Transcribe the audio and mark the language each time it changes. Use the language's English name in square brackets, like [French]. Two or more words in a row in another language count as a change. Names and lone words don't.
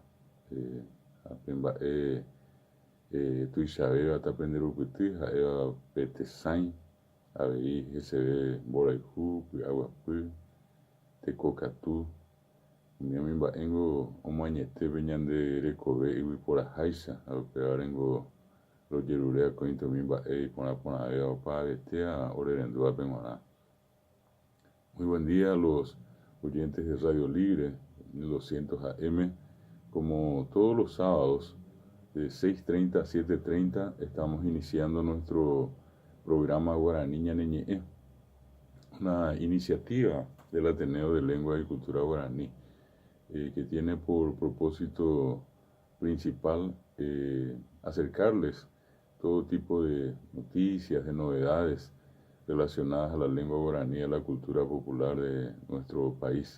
[Guarani] ápe mba'e tuichavéva tape nde rupyty ha'éva Petesãi avei heseve mborayhu, py'aguapy, tekokatu, umi mba'éngo omoañetépe ñande rekove yvyporaháicha ha upévarengo rojerure akóinte umi mba'e iporãporãvéva opavavetéva ore rendúvape g̃uarã. [Spanish] Muy buen día a los oyentes de Radio Libre 1200 AM. Como todos los sábados de 6:30 a 7:30 estamos iniciando nuestro programa Guaraní Ñane Ñe'ẽ, una iniciativa del Ateneo de Lengua y Cultura Guaraní, que tiene por propósito principal acercarles todo tipo de noticias, de novedades relacionadas a la lengua guaraní y a la cultura popular de nuestro país.